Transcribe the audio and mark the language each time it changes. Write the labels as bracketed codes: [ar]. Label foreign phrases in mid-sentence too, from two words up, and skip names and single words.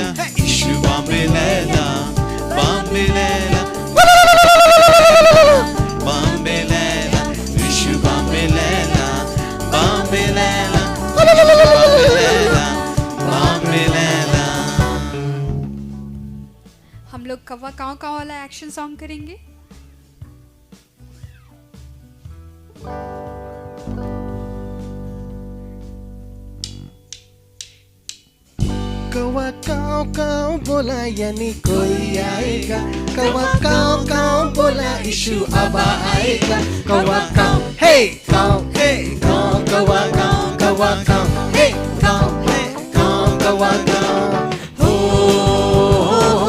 [hi] Yeshu Bombay Laila, Bombay Laila, Bombay Laila, Yeshu Bombay Laila, Bombay Laila, Bombay Laila, Bombay Laila. हम लोग कौवा काऊ काऊ वाला [en] action song [hi] करेंगे। कौवा काऊ काऊ बोला यानी कोई आएगा, कौवा काऊ काऊ बोला यीशु अबा आएगा। कौवा काऊ हे काऊ कौवा काऊ हे काऊ कौवा काऊ हो